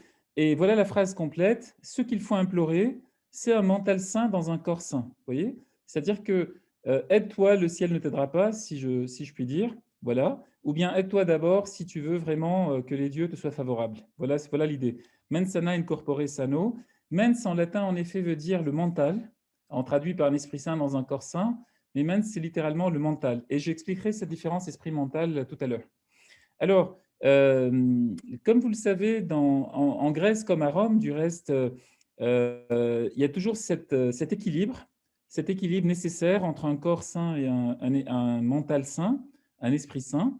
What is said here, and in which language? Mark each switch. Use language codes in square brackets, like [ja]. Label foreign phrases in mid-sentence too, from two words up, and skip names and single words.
[fr] Et voilà la phrase complète. Ce qu'il faut implorer, c'est un mental sain dans un corps sain. Vous voyez? C'est-à-dire que aide-toi, le ciel ne t'aidera pas, si je puis dire. Voilà. Ou bien aide-toi d'abord si tu veux vraiment que les dieux te soient favorables. Voilà l'idée. [la] Mens sana in corpore sano. [fr] Mens en latin, en effet, veut dire le mental, en traduit par un esprit sain dans un corps sain. Mais mens, c'est littéralement le mental. Et j'expliquerai cette différence esprit-mental tout à l'heure. Alors, comme vous le savez, en Grèce comme à Rome, du reste, il y a toujours cet équilibre nécessaire entre un corps sain et un mental sain, un esprit sain.